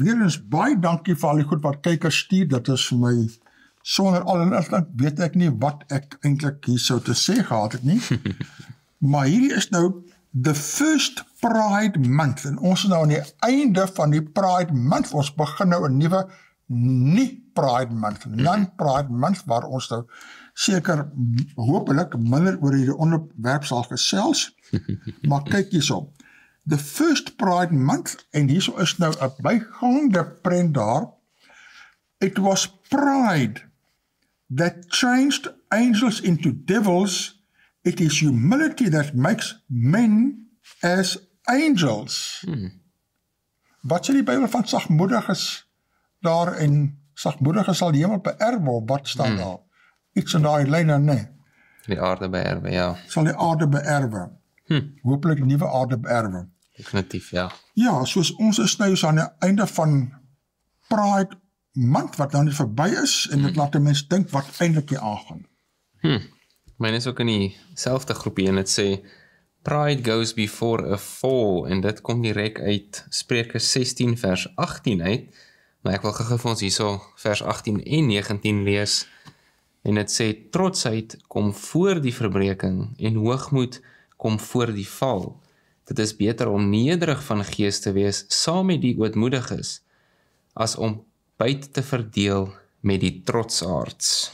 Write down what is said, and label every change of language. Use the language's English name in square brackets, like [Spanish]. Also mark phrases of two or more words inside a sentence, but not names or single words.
[Afrikaans] Weer eens baie dankie vir al die goed wat kykers stuur. Dit is vir my, sonder al inligting, weet ek nie wat ek eintlik hier sou te sê gehad het nie. Maar hierdie is nou [English] the first Pride Month. [Afrikaans] En ons is nou aan die einde van die Pride Month. Ons begin nou 'n nuwe nie-Pride Month, non-Pride Month, waar ons nou seker hopelik minder oor hierdie onderwerp sal gesels. Maar kyk hierso. [English] The first Pride Month, [Afrikaans] en hierso is nou 'n bygaande prent daar. [English] It was pride that changed angels into devils. It is humility that makes men as angels. [Afrikaans] Wat sê die Bybel van sagmoediges daar, en sagmoediges sal die hemel beerwe, wat staan daar? Iets in daai lyne, nee. Die aarde beerwe, ja. Sal die aarde beerwe. Hopelik die nuwe aarde beerwe. Definitief, ja. Ja, soos ons is nou aan die einde van Pride Month, wat nou nie verby is, en dit laat 'n mens dink wat eintlik hier aangaan. Myne is ook in dieselfde groepie, en het sê, [English] Pride goes before a fall, [Afrikaans] en dit kom direk uit Spreuke 16 vers 18 uit, maar ek wil gou vir ons hierso vers 18 en 19 lees, en dit sê, trotsheid kom voor die verbreking, en hoogmoed kom voor die val. Dit is beter om nederig van gees te wees, saam met die ootmoediges, as om byt te verdeel met die trotsaards.